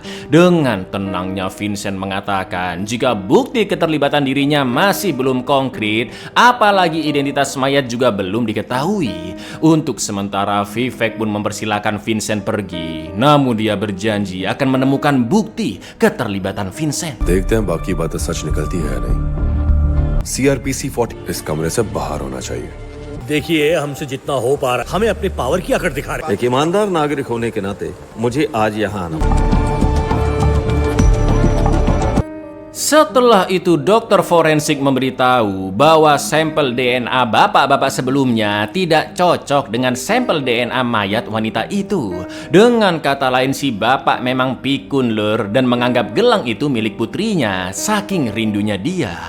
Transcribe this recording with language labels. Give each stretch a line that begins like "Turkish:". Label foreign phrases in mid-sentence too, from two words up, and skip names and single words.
Indonesian: Dengan tenangnya Vincent mengatakan jika bukti keterlibatan dirinya masih belum konkret, apalagi identitas mayat juga belum diketahui. Untuk sementara Vivek pun mempersilahkan Vincent pergi, namun dia berjanji akan menemukan bukti keterlibatan Vincent.
Hindi: देखते हैं बाकी बातें सच निकलती है या नहीं। CRPC 40 इस कमरे से बाहर होना चाहिए। देखिए, हमसे जितना हो पा रहा है, हमें अपनी पावर की अकड़ दिखा रहे हैं। एक ईमानदार नागरिक होने के नाते मुझे आज यहाँ आना पड़ा।
Indonesian: Setelah itu dokter forensik memberitahu bahwa sampel DNA bapak-bapak sebelumnya tidak cocok dengan sampel DNA mayat wanita itu. Dengan kata lain si bapak memang pikun lur dan menganggap gelang itu milik putrinya saking rindunya dia.